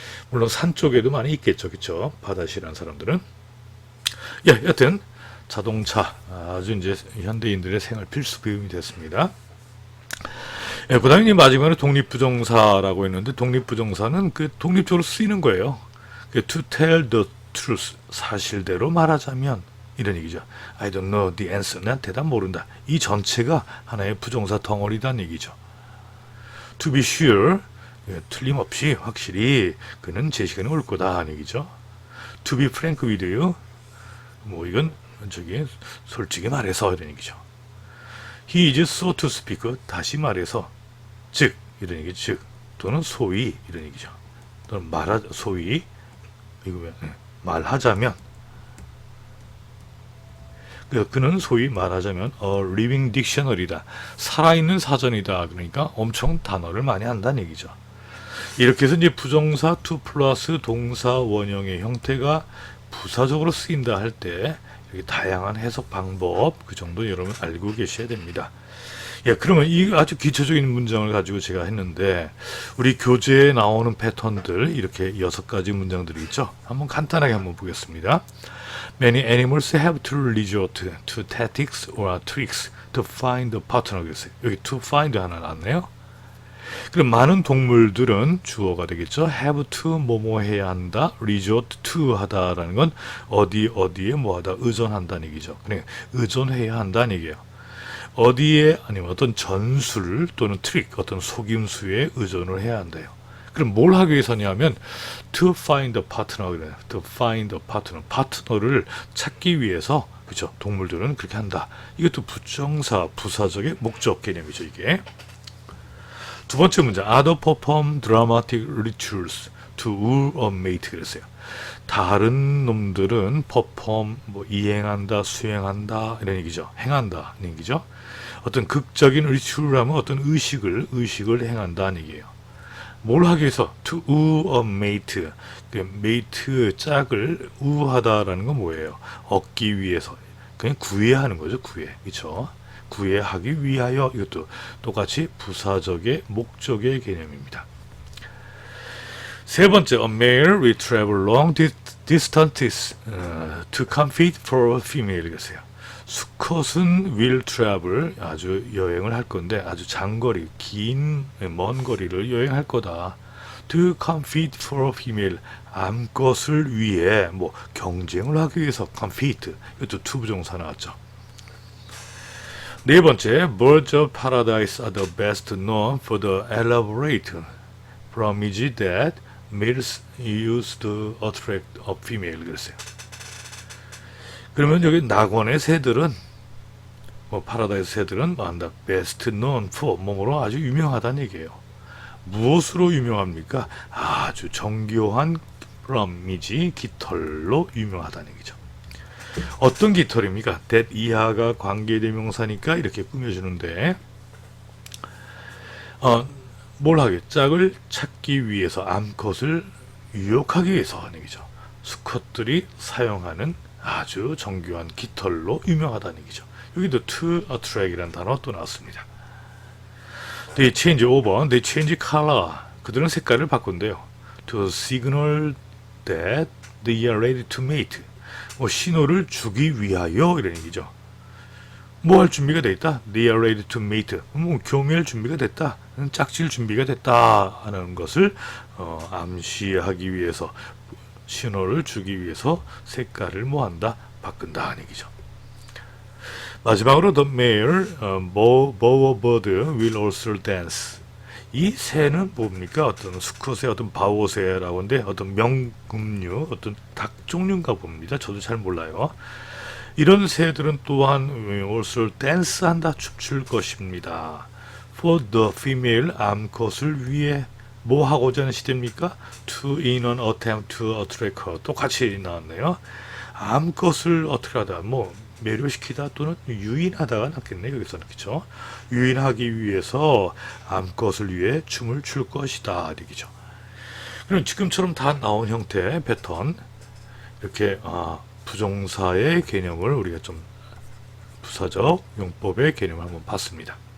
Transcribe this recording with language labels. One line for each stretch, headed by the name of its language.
Korean: 물론 산 쪽에도 많이 있겠죠, 그쵸? 바다시라는 사람들은. 예, 여튼 자동차 아주 이제 현대인들의 생활 필수 비움이 됐습니다. 예, 그 다음에 마지막으로 독립부정사라고 했는데, 독립부정사는 그 독립적으로 쓰이는 거예요.
English: To tell the truth,
Korean: 사실대로 말하자면 이런 얘기죠.
English: I don't know the answer,
Korean: 난 대답 모른다. 이 전체가 하나의 부정사 덩어리란 얘기죠.
English: To be sure,
Korean: 예, 틀림없이 확실히 그는 제 시간에 올 거다 하는 얘기죠.
English: To be frank with you,
Korean: 뭐 이건 저기 솔직히 말해서 이런 얘기죠.
English: He is so to speak,
Korean: 다시 말해서 즉 이런 얘기, 즉 또는 소위 이런 얘기죠. 또는 소위 이거 말하자면, 그는 소위 말하자면 living dictionary다, 살아있는 사전이다. 그러니까 엄청 단어를 많이 한다는 얘기죠. 이렇게 해서 이제 부정사 to 플러스 동사 원형의 형태가 부사적으로 쓰인다 할 때 이렇게 다양한 해석 방법, 그 정도 여러분 알고 계셔야 됩니다. 예, 그러면 이 아주 기초적인 문장을 가지고 제가 했는데, 우리 교재에 나오는 패턴들 이렇게 6가지 문장들이 있죠. 한번 간단하게 한번 보겠습니다.
English: Many animals have to resort to tactics or tricks to find a partner.
Korean: 그랬어요. 여기 to find 하나 나왔네요. 그럼 많은 동물들은 주어가 되겠죠. have to 뭐뭐 해야 한다, resort to 하다라는 건 어디에 뭐 하다, 의존한다는 얘기죠. 그러니까 의존해야 한다는 얘기예요. 어디에, 아니면 어떤 전술 또는 트릭, 어떤 속임수에 의존을 해야 한대요. 그럼 뭘 하기 위해서냐면
English: to find a partner,
Korean: 그래요.
English: to find a partner,
Korean: 파트너를 찾기 위해서, 그죠? 동물들은 그렇게 한다. 이것도 부정사, 부사적의 목적 개념이죠, 이게. 두 번째 문제,
English: other perform dramatic rituals to woo a mate.
Korean: 그랬어요. 다른 놈들은 perform, 뭐 이행한다, 수행한다 이런 얘기죠. 행한다 이런 얘기죠. 어떤 극적인 ritual을 하면 어떤 의식을 행한다는 얘기예요. 뭘 하기 위해서?
English: to woo a mate.
Korean: mate, 짝을 우하다라는 건 뭐예요? 얻기 위해서. 그냥 구애하는 거죠, 구애. 그렇죠? 구애하기 위하여, 이것도 똑같이 부사적의 목적의 개념입니다. 세 번째,
English: a male will travel long distances to compete for a female.
Korean: 이랬어요. 수컷은 will travel, 아주 여행을 할 건데, 아주 장거리, 먼 거리를 여행할 거다.
English: to compete for a female,
Korean: 암것을 위해, 뭐 경쟁을 하기 위해서 compete, 이것도 to 부정사 나왔죠. 네 번째,
English: birds of paradise are the best known for the elaborate plumage that males use to attract a female.
Korean: 그랬어요. 그러면 여기 낙원의 새들은, 뭐 파라다이스 새들은 뭐한다, best known for, 뭐로 아주 유명하다는 얘기예요. 무엇으로 유명합니까? 아주 정교한 plumage, 깃털로 유명하다는 얘기죠. 어떤 깃털입니까? that 이하가 관계대명사니까 이렇게 꾸며주는데, 뭘 하게? 짝을 찾기 위해서, 암컷을 유혹하기 위해서 하는 얘기죠. 수컷들이 사용하는 아주 정교한 깃털로 유명하다는 얘기죠. 여기도 to attract이라는 단어 또 나왔습니다.
English: They change
Korean: 5번,
English: they change color.
Korean: 그들은 색깔을 바꾼대요.
English: To signal that they are ready to mate.
Korean: 뭐 신호를 주기 위하여 이런 얘기죠. 뭐 할 준비가 돼 있다?
English: They are ready to mate.
Korean: 뭐 교미할 준비가 됐다. 짝질 준비가 됐다 하는 것을 암시하기 위해서, 신호를 주기 위해서 색깔을 뭐한다? 바꾼다 하는 얘기죠. 마지막으로
English: the male bowerbird will also dance.
Korean: 이 새는 뭡니까? 어떤 수컷의 어떤 바오새라고 하는데, 어떤 명금류, 어떤 닭 종류인가 봅니다. 저도 잘 몰라요. 이런 새들은 또한 also dance한다, 춤출 것입니다.
English: For the female,
Korean: 암컷을 위해 뭐 하고자 하는 시대입니까?
English: To in an attempt to attract her.
Korean: 똑같이 나왔네요. 암것을 어떻게 하다, 뭐 매료시키다 또는 유인하다가 낫겠네 여기서는. 그렇죠? 유인하기 위해서 암것을 위해 춤을 출 것이다 얘기죠. 그럼 지금처럼 다 나온 형태 패턴, 이렇게 부정사의 개념을 우리가 좀 부사적 용법의 개념을 한번 봤습니다.